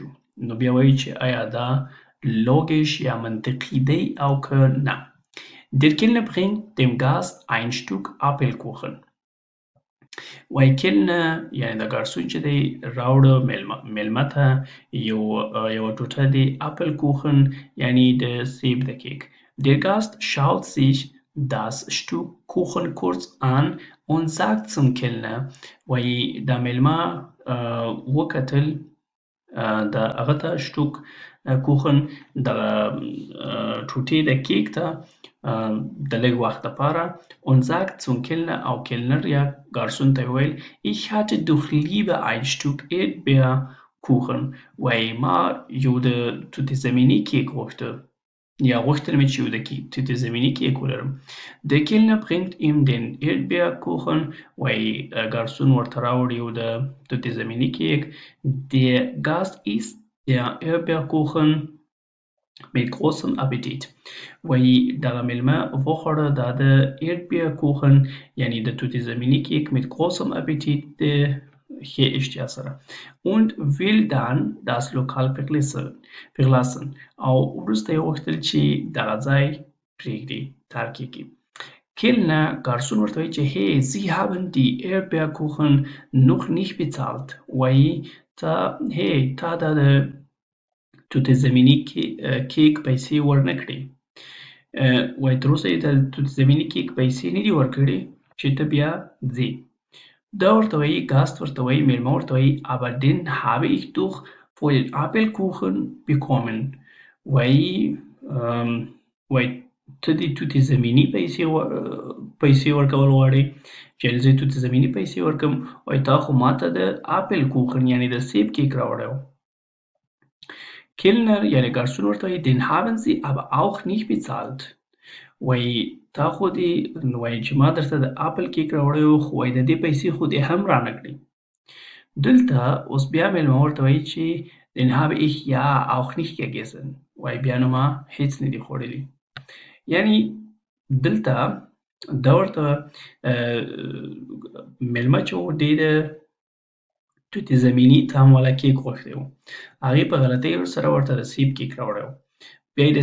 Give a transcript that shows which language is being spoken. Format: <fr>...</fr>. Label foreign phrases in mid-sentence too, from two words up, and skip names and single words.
<ps>نو بیا وایي چې آیا دا logisch یا منطقي دی او که نه.</ps> <de>Der Kellner bringt dem Gast ein Stück Apfelkuchen.</de> <ps>وایي کلنر یعنې د ګارسون چې دی راوړه میلمه ته یوه ټوټه د اپل کوخن یعنې د سیب د کیک.</ps> <de>Der Gast schaut sich das Stück Kuchen kurz an und sagt zum Kellner</de> <ps>وایي دا مېلمه وکتل د هغه ته</ps> <de>Stück Kuchen</de> <ps>دغه ټوټې د کیک ته د لږ وخت دپاره</ps> <de>und sagt zum Kellner</de> <ps>او کلنر یا ګارسون ته یې وویل</ps> <de>ich hatte doch lieber ein Stück Erdbeerkuchen</de> <ps>وایي ما یو د توت زمیني کیک غوښته ja غوښتل مې چې یو د توت زمیني کیک ولرم</ps> <de>der Kellner bringt ihm den Erdbeerkuchen</de> <ps>وایي ګارسون ورته راوړ یو د توت زمیني کیک</ps> <de>der Gast isst der Erdbeerkuchen mit großem Appetit</de> <ps>وایي دغه مېلمه وخوړه دا د Erdbeerkuchen یعنې د توت زمیني کیک</ps> <de>mit großem Appetit</de> <ps>د ښې اشتیا سره</ps> <de>und will dann das Lokal verlassen</de> <ps>او وروسته یې غوښتل چې دغه ځای پرېږدي ترک یې کړي Kellner ګارسون ورته وایي چې</ps> <de>hey Sie haben die Erdbeerkuchen noch nicht bezahlt</de> <ps>وایي تا دا د توت زمیني کیک پیسې ورنه کړې وایي تر اوسه یې د توت زمیني کیک پیسې نه دي ورکړې چې ته بیا ځې دا ورته وایي ګاست ورته وایي مېلمه ورته وایي</ps> <de>aber den habe ich doch für den Apfelkuchen bekommen</de> <ps>وایي ته د توت زمیني پیسې ورکول غواړې چې زه توت زمیني پیسې ورکړم وایي تا خو ماته د اپل کوخن یعنې د سیب کیک راوړی و Kellner یعنې ګارسون ورته وایي</ps> <de>den haben sie aber auch nicht bezahlt</de> <ps>وایي تا خو دې وایي چې ما درته د اپل کیک راوړی و خو وایي د دې پیسې خو دې هم رانه کړې دلته اوس بیا مېلمه ورته وایي چې</ps> <de>den habe ich ja auch nicht gegessen</de> <ps>وایي بیا نو ما هیڅ نه دي خوړلي یعنې دلته دا ورته مېلمه چې و ډېر توت زمیني طعم والا کیک غوښتی و هغې په غلطۍ سره ورته د سیب کیک راوړی و بیا یې د</ps>